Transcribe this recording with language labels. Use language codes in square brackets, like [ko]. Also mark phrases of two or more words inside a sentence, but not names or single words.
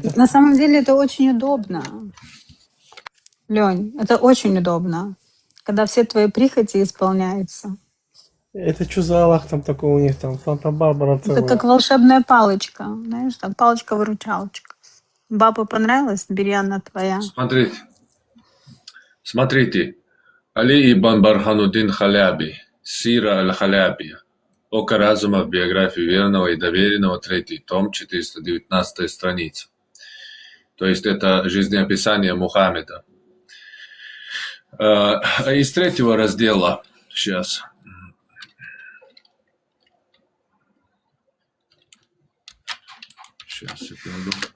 [ru] На самом деле это очень удобно. Лёнь, это очень удобно, когда все твои прихоти исполняются. Это что за Аллах там такой у них там? Санта-Барбара Это целая. как волшебная палочка, знаешь, там палочка-выручалочка. Бабу понравилась, бери, она твоя. Смотрите. Али ибн Бархануддин Халяби, Сира аль-Халябия. Око разума в биографии верного и доверенного, 3 том, 419 страница. То есть это жизнеописание Мухаммеда. Из 3 раздела, сейчас. Сейчас, секунду.